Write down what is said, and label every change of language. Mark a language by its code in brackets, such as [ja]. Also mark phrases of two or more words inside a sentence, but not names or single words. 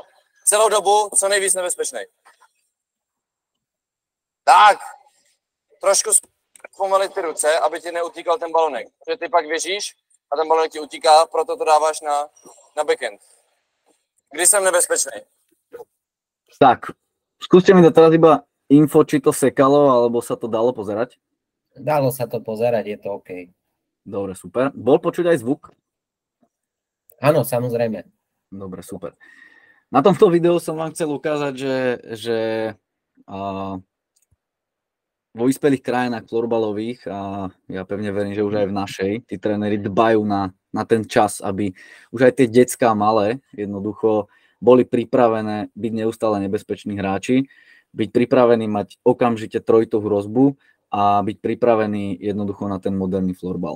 [cs] Celou dobu co nejvíc nebezpečný. Tak, trošku zpomalit ty ruce, aby ti neutíkal ten balonek. Protože ty pak běžíš a ten balonek ti utíká, proto to dáváš na backend. Kdy jsem nebezpečný? [sk] Tak, skúste mi to teraz iba info, či to sekalo, alebo sa to dalo pozerať. Dalo sa to pozerať, je to OK. Dobre, super. Bol počuť aj zvuk? Áno, samozrejme. Dobre, super. Na tomto videu som vám chcel ukázať, že vo vyspelých krajinách florbalových, a ja pevne verím, že už aj v našej, tí tréneri dbajú na ten čas, aby už aj tie decká malé jednoducho boli pripravené byť neustále nebezpeční hráči, byť pripravení mať okamžite trojitovú hrozbu a byť pripravení jednoducho na ten moderný florbal.